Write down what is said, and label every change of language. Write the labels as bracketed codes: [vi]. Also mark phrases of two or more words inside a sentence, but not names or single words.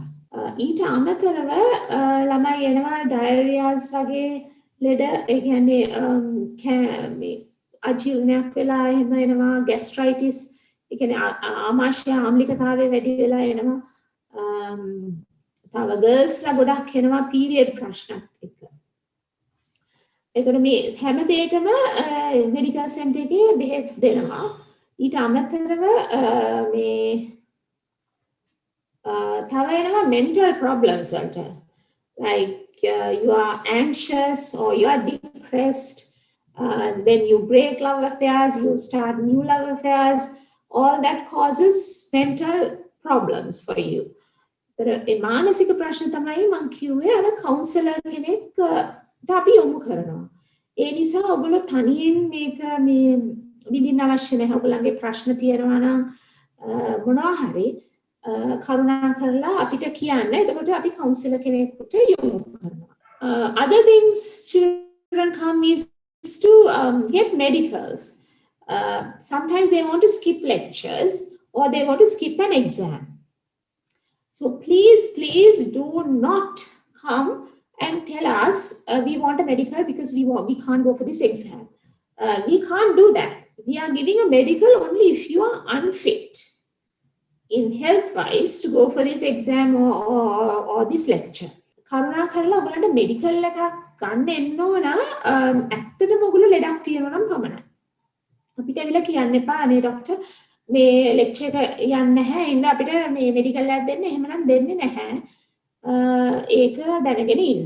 [si] ඊට අමතරව ළමයි එනවා ඩයරියාස් වගේ ලෙඩ ඒ කියන්නේ මේ අජීර්ණයක් වෙලා එහෙම එනවා ગેස්ට්‍රයිටිස් ඒ කියන්නේ ආමාශය ආම්ලිකතාවය වැඩි වෙලා එනවා තව ගර්ල්ස්ලා ගොඩක් එනවා පීරියඩ් ප්‍රශ්නත් එක්ක. එතකොට මේ හැම දෙයකම [en] medical center [si] එකේ බෙහෙත් දෙනවා. ඊට අමතරව මේ තව එනවා [en] mental problems [si] වලට. [en] Like you are anxious or you are depressed. When you break love affairs, you start new love affairs. All that causes mental problems for you. [si] ඒ මානසික ප්‍රශ්න තමයි මම කිව්වේ අර කවුන්සලර් කෙනෙක් අපි යොමු කරනවා. ඒ නිසා ඔයගොල්ලෝ තනියෙන් මේක මේ විඳින්න අවශ්‍ය නැහැ. ඔයගොල්ලන්ගේ ප්‍රශ්න තියෙනවා නම් මොනවා හරි කරුණා කරලා අපිට කියන්න. එතකොට අපි කවුන්සලර් කෙනෙකුට යොමු කරනවා. [en] Other things children come is to get medicals. Sometimes they want to skip lectures or they want to skip an exam. So please do not come and tell us we want a medical because we can't go for this exam. We can't do that. We are giving a medical only if you are unfit in health wise to go for this exam or this lecture. [si] කරුණා කරලා ඔයගලන්ට මෙඩිකල් එකක් ගන්න එන්න ඕන ඇත්තටම ඔයගොල්ලෝ ලෙඩක් තියෙනවා නම් පමණයි. අපිට ඇවිල්ලා කියන්න එපා අනේ ડોක්ටර් මේ ලෙක්චර් එක යන්නේ නැහැ ඉන්න අපිට මේ මෙඩිකල් එකක් දෙන්න එහෙමනම් දෙන්නේ නැහැ. ඒක දැනගෙන ඉන්න.